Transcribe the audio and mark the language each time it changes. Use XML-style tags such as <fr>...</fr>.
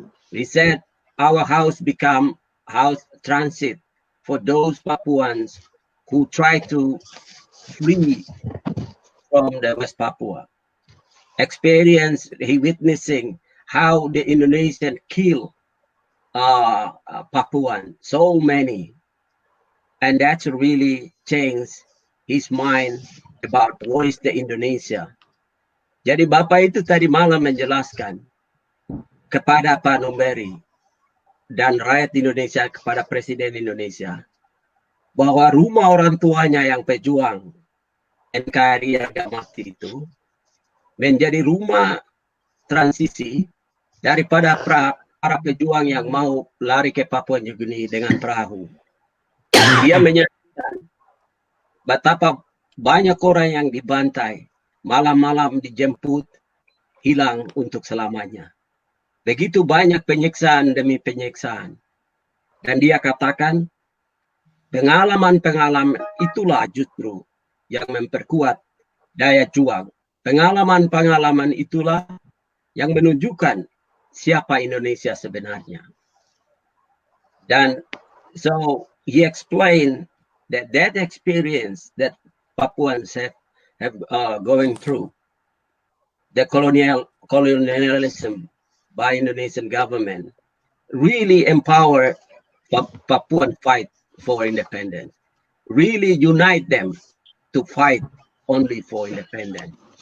<en>He said, our house become house transit for those Papuans who try to flee from the West Papua. Experience, he witnessing how the Indonesian kill Papuan, so many, and that's really changed his mind about what is the Indonesia.</en> <id>Jadi Bapak itu tadi malam menjelaskan kepada Pak Maury dan rakyat Indonesia, kepada Presiden Indonesia, bahwa rumah orang tuanya yang pejuang NKRI yang mati itu menjadi rumah transisi daripada para pejuang yang mau lari ke Papua New Guinea dengan perahu. Dia menyatakan betapa banyak orang yang dibantai, malam-malam dijemput, hilang untuk selamanya. Begitu banyak penyiksaan demi penyiksaan. Dan dia katakan, pengalaman-pengalaman itulah justru yang memperkuat daya juang. Pengalaman-pengalaman itulah yang menunjukkan siapa Indonesia sebenarnya.</id> <en>Dan so he explained that experience that Papuans have going through, the colonialism by Indonesian government, really empower Papuan fight for independence, really unite them to fight only for independence.</en>